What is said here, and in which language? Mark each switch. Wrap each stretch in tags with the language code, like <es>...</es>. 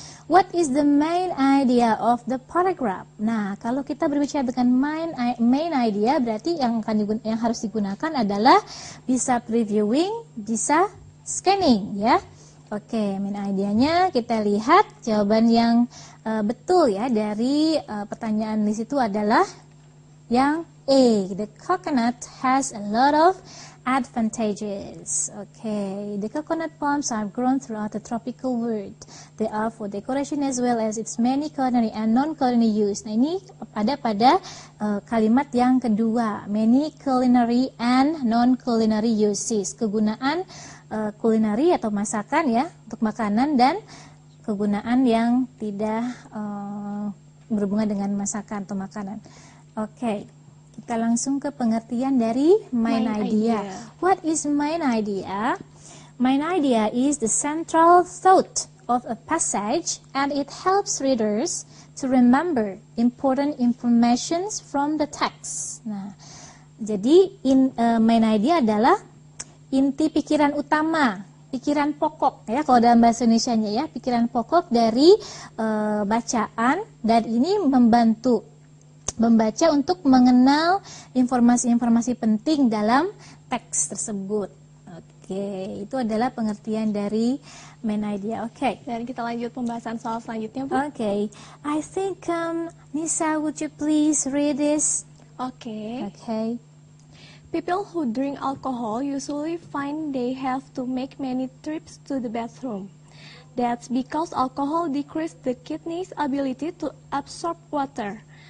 <en>What is the main idea of the paragraph?</en> <id>Nah, kalau kita berbicara dengan main idea, berarti yang harus digunakan adalah bisa previewing, bisa scanning ya. Oke, main idenya kita lihat jawaban yang betul ya dari pertanyaan di situ adalah yang A.</id> <en>The coconut has a lot of advantages. Okay, the coconut palms are grown throughout the tropical world. They are for decoration as well as its many culinary and non-culinary use.</en> <id>Nah, ini pada kalimat yang kedua,</id> <en>many culinary and non-culinary uses.</en> <id>Kegunaan kulineri atau masakan ya, untuk makanan, dan kegunaan yang tidak berhubungan dengan masakan atau makanan. Oke, kita langsung ke pengertian dari main idea.</id> <en>What is main idea? Main idea is the central thought of a passage and it helps readers to remember important information from the text.</en> <id>Nah, jadi main idea adalah inti pikiran utama, pikiran pokok ya, kalau dalam bahasa Indonesianya ya, pikiran pokok dari bacaan, dan ini membantu membaca untuk mengenal informasi-informasi penting dalam teks tersebut. Oke, itu adalah pengertian dari main idea. Oke. Dan kita lanjut pembahasan soal selanjutnya, Bu. Oke.</id> <en>I think Nisa, would you please read this? Okay. Okay. People who drink alcohol usually find they have to make many trips to the bathroom. That's because alcohol decreases the kidney's ability to absorb water.</en>